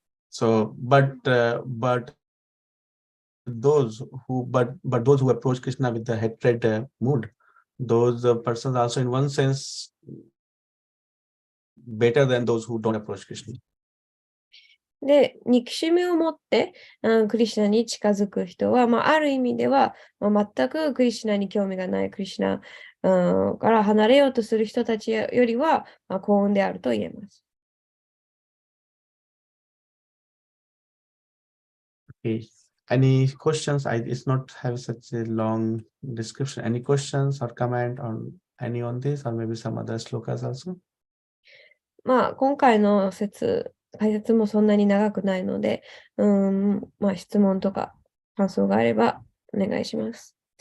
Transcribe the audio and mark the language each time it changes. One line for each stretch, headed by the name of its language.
English: So, but those who approach Krishna with the hatred mood, those persons also in one sense better than those who don't approach Krishna.
Japanese: で、憎しみを持って、クリシュナに近づく人は、ある意味では、全くクリシュナに興味がないクリシュナ、から離れようとする人たちよりは、幸運であると言えます。
English: Okay. Any questions? It's not have such a long description. Any questions or comment on any on this, or maybe some other slokas also?
Japanese: 今回の解説もそんなに長くないので、質問とか感想があればお願いします。